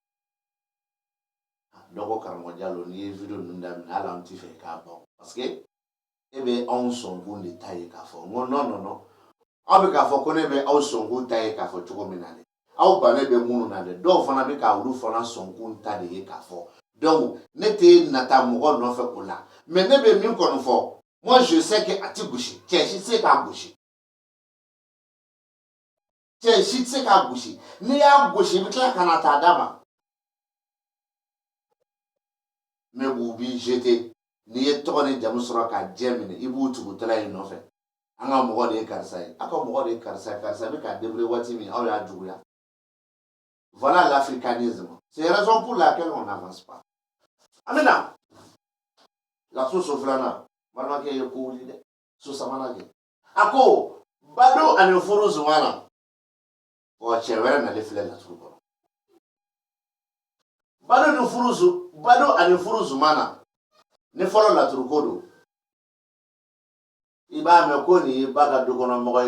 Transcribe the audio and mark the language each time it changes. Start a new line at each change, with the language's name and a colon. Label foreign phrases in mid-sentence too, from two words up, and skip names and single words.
Bambara: dɔ ko karamɔgɔ Jalo n'i ye video ninnu daminɛ hali an t'i fɛ k'a ban parce que e bɛ anw sɔnkun de ta ye k'a fɔ n ko non aw bɛ k'a fɔ ko ne bɛ aw sɔnkun ta ye k'a fɔ cogo min na dɛ aw bannen bɛ minnu na dɛ dɔw fana bɛ ka olu fana sɔnkun ta de ye k'a fɔ donc ne tɛ nata mɔgɔ nɔfɛ o la mais ne bɛ min kɔni fɔ
French: moi je sais que
Bambara: a tɛ gosi cɛ si tɛ se k'a gosi cɛ si tɛ se k'a gosi n'i y'a gosi i bɛ tila ka na taa d'a ma mais u b'i jeter n'i ye tɔgɔ ni jamu sɔrɔ ka diɲɛ minɛ i b'u tugutala in nɔfɛ an ka mɔgɔ de ye karisa ye aw ka mɔgɔ de ye karisa karisa bɛ ka débrouiller waati min aw y'a juguya
French: voilà l'africanisme c'est la raison pour laquelle on n'avance pas
Bambara: an bɛ na laso so filanan balimakɛ ye ko wuli dɛ so sabanan kɛ a ko bado ani furu zumana cɛ wɛrɛ nalen filɛ laturu kɔnɔ bado ani furu zumana ni fɔlɔ laturu ko don i b'a mɛn ko nin ye ba ka du kɔnɔ mɔgɔ